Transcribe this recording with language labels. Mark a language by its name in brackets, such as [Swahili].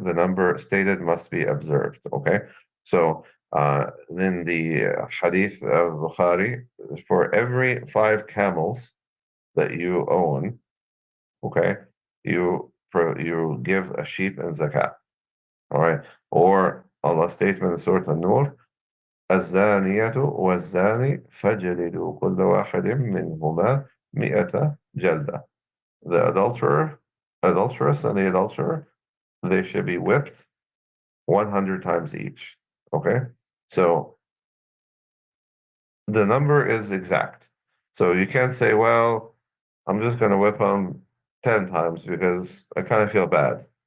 [English] The number stated must be observed. Okay, so in the Hadith of Bukhari, for every 5 camels that you own, okay, you give a sheep in zakat. All right. Or Allah's statement in Surah An-Nur, [Arabic] الزانية والزاني فاجلدوا كل واحد منهما 100 جلدة. [English] The adulteress and the adulterer, they should be whipped 100 times each. Okay? So the number is exact. So you can't say, well, I'm just going to whip them 10 times because I kind of feel bad.